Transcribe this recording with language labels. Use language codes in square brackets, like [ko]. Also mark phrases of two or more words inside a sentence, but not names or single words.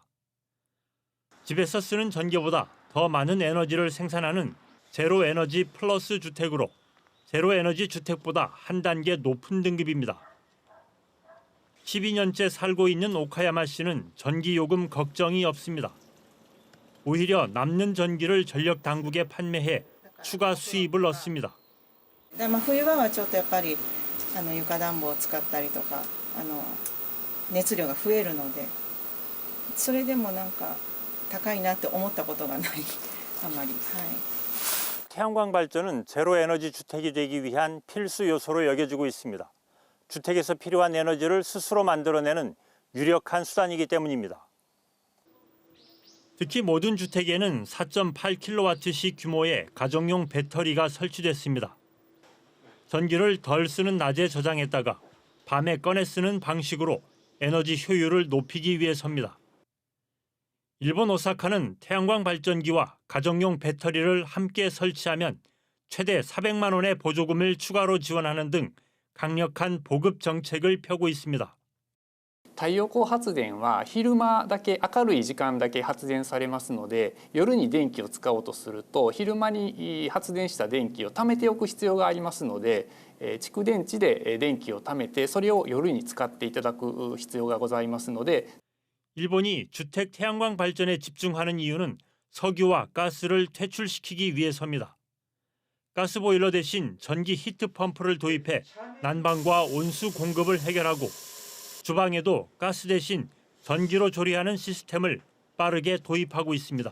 [ko] 집에서 쓰는 전기보다 더 많은 에너지를 생산하는 제로에너지 플러스 주택으로 제로에너지 주택보다 한 단계 높은 등급입니다. 12년째 살고 있는 오카야마 씨는 전기요금 걱정이 없습니다. 오히려 남는 전기를 전력 당국에 판매해 추가 수입을 얻습니다. [ja] 冬場はちょっとやっぱり床暖房を使ったりとか熱量が増えるので、それでもなんか高いなって思ったことがないあまり。 [ko] 태양광 발전은 제로에너지 주택이 되기 위한 필수 요소로 여겨지고 있습니다. 주택에서 필요한 에너지를 스스로 만들어내는 유력한 수단이기 때문입니다. 특히 모든 주택에는 4.8kW씩 규모의 가정용 배터리가 설치됐습니다. 전기를 덜 쓰는 낮에 저장했다가 밤에 꺼내 쓰는 방식으로 에너지 효율을 높이기 위해서입니다. 일본 오사카는 태양광 발전기와 가정용 배터리를 함께 설치하면 최대 400만 원의 보조금을 추가로 지원하는 등 강력한 보급 정책을 펴고 있습니다. [ja] 太陽光発電は昼間だけ明るい時間だけ発電されますので、夜に電気を使おうとすると昼間に発電した電気を貯めておく必要がありますので、蓄電池で電気を貯めてそれを夜に使っていただく必要がございますので。 [ko] 일본이 주택 태양광 발전에 집중하는 이유는 석유와 가스를 퇴출시키기 위해서입니다. 가스보일러 대신 전기 히트펌프를 도입해 난방과 온수 공급을 해결하고 주방에도 가스 대신 전기로 조리하는 시스템을 빠르게 도입하고 있습니다.